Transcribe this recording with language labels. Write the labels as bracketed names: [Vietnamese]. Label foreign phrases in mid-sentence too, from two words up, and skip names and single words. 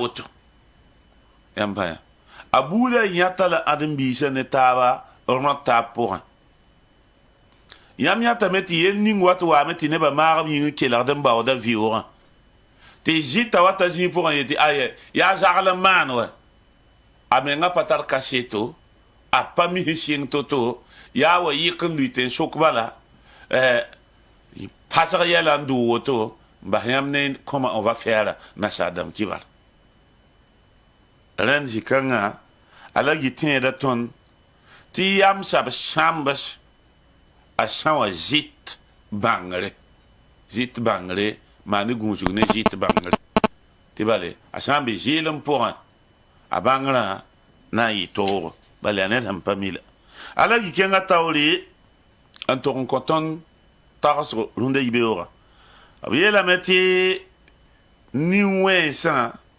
[Mossi] woto yãmb pa yã a buudã yãta la ãdem-biisã ne taaba rõt taab pʋgẽ yãmb yãtame tɩ yel ning wat waame tɩ nebã maagb yĩng n kelgd n baooda vɩʋʋgã tɩ zɩta wa ta zĩig pʋgẽ yetɩ aya yaa zagl n maan wa a mengã pa tar kaseto a pa mis sɩng to-to yaa wa yɩk n lʋɩt n sok bala pasg yɛla n dʋʋ woto n bas yãmb ne kõma [French] on va faire [Mossi] nasaadam kibar rẽnd zĩ-kãngã a la yɩ tẽeda tõnd tɩ yam sab sãmbs a sã wa zɩt bãngre maan gũusg ne zɩt bãngre tɩ bale a sã n be zɩɩlem pʋgẽ a bãngrã na n yɩ toogo bala yaa ned sẽn pa mila a la yɩ kẽngã taoore n tog n kõ tõnd tagsg rũndã yibeoogã b yeelame tɩ nin-wẽnsã